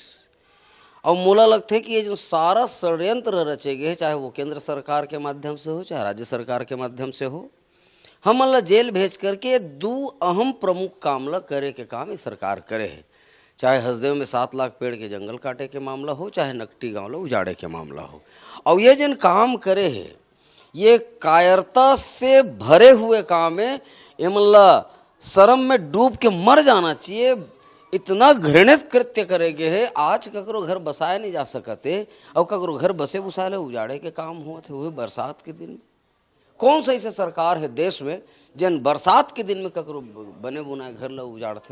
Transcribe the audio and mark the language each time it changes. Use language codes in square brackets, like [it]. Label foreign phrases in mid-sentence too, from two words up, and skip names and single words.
[hne] और मोला लगते कि ये जो सारा षड्यंत्र रचे गए, चाहे वो केंद्र सरकार के माध्यम से हो चाहे राज्य सरकार के माध्यम से हो, हम ला जेल भेज करके 2 अहम प्रमुख काम ला करे के काम ये सरकार करे है। चाहे हसदेव में 7 लाख पेड़ के जंगल काटे के मामला हो, चाहे नकटी गांव ला उजाड़े के मामला हो। और ये जिन काम करे है ये कायरता से भरे हुए काम है। एमन ला शर्म में डूब के मर जाना चाहिए। इतना घृणित कृत्य करेगे है। आज ककरो घर बसाए नहीं जा सकते और ककरो घर बसे बुसाए उजाड़े के काम होते हुए बरसात के दिन में। कौन सा ऐसे सरकार है देश में जन बरसात के दिन में ककरो बने बुनाए घर ला उजाड़ते।